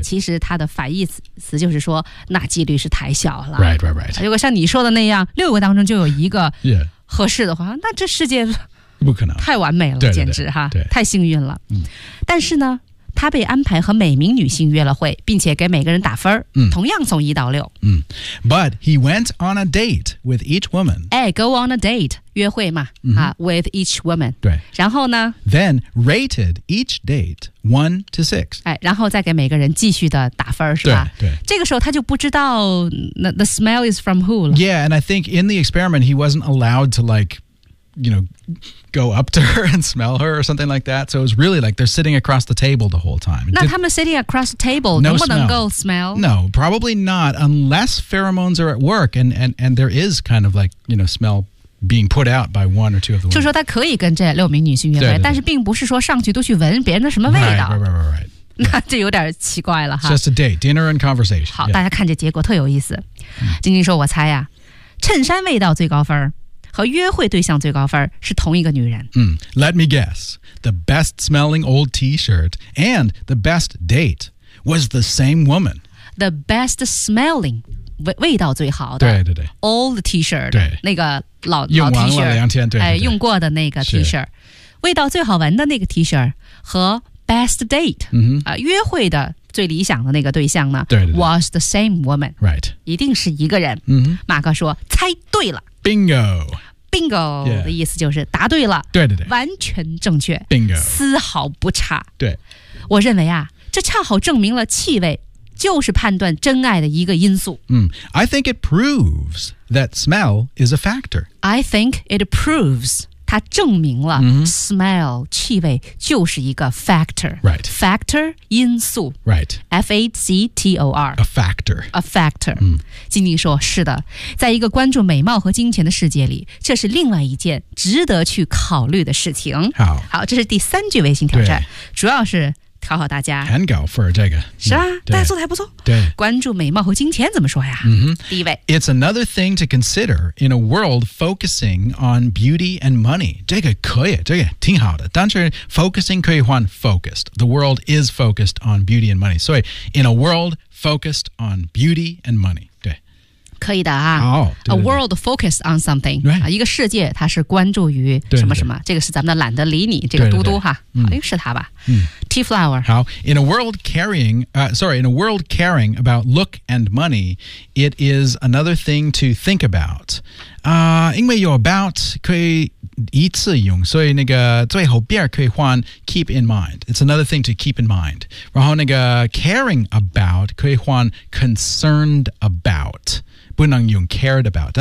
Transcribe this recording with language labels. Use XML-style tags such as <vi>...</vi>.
<zh>其实他的反义词就是说，那几率是太小了。</zh> <en>Right, right, right.</en> <zh>如果像你说的那样，六个当中就有一个合适的话，那这世界不可能太完美了，简直哈，太幸运了。嗯。但是呢。他被安排和每名女性约了会，并且给每个人打分，同样从一到六。</zh> <en>But he went on a date with each woman. Go on a date,</en> <zh>约会嘛，</zh> <en>with each woman.</en> <zh>对。然后呢？</zh> <en>Then rated each date 1 to 6.</en> <zh>然后再给每个人继续的打分，是吧？对。这个时候他就不知道</zh> <en>the smell is from who</en> <zh>了。</zh> <en>Yeah, and I think in the experiment he wasn't allowed to like,you know, go up to her and smell her or something like that. So it was really like they're sitting across the table the whole time. 那他们 sitting across the table,</en> <zh>能不能够</zh> <en>smell? No, probably not, unless pheromones are at work and there is kind of like, you know, smell being put out by one or two of the women.</en> <zh>就说他可以跟这六名女性约会，但是并不是说上去都去闻别人的什么味道。</zh> <en>Right.</en> <zh>那这有点奇怪了哈。</zh> <en>Just a date, dinner and conversation.</en> <zh>好，大家看这结果特有意思。晶晶说，我猜呀，衬衫味道最高分和约会对象最高分是同一个女人。</zh> <en>Let me guess. The best smelling old t-shirt and the best date was the same woman. The best smelling,</en> <zh>味道最好的。对对对。</zh> <en>Old t-shirt,</en> <zh>对那个老 t-shirt。用完了两天，对对对。用过的那个 t-shirt。味道最好闻的那个 t-shirt 和 best date,约会的最理想的那个对象呢对, 对, 对</zh> <en>was the same woman. Right.</en> <zh>一定是一个人。马克说猜对了。</zh> <en>Bingo. Bingo、 yeah.</en> <zh>的意思就是答对了。对对对。完全正确。</zh> <en>Bingo.</en> <zh>丝毫不差。对。我认为啊，这恰好证明了气味就是判断真爱的一个因素。</zh> <en>I think it proves that smell is a factor. I think it proves,</en> <zh>它证明了</zh> <en>smell, 气味就是一个 factor. Right.</en> <zh>Factor, 因素。</zh> <en>Right. F-A-C-T-O-R. A factor. A factor.</en> <zh>晶晶说是的，在一个关注美貌和金钱的世界里，这是另外一件值得去考虑的事情。好，这是第三句微信挑战，主要是考考大家。很高分这个。是啊，大家做的还不错。对。关注美貌和金钱怎么说呀？第一位。</zh> <en>It's another thing to consider in a world focusing on beauty and money.</en> <zh>这个可以，这个挺好的。但是 focusing 可以换 focused.</zh> <en>The world is focused on beauty and money.</en> <zh>所以</zh> <en>in a world focused on beauty and money.</en> <zh>可以的啊、 oh, 对对对</zh> <en>A world focused on something、 right.</en> <zh>一个世界它是关注于什么什么对对对这个是咱们的懒得理你这个嘟嘟哈对对对、是他吧 Tea flower</zh> <en>好 In a world caring、in a world caring about look and money It is another thing to think about、因为 you're about</en> <zh>可以一次用所以那个最后边可以换</zh> <en>keep in mind It's another thing to keep in mind 然后那个 caring about 可以换 concerned aboutBut not even cared about.</en>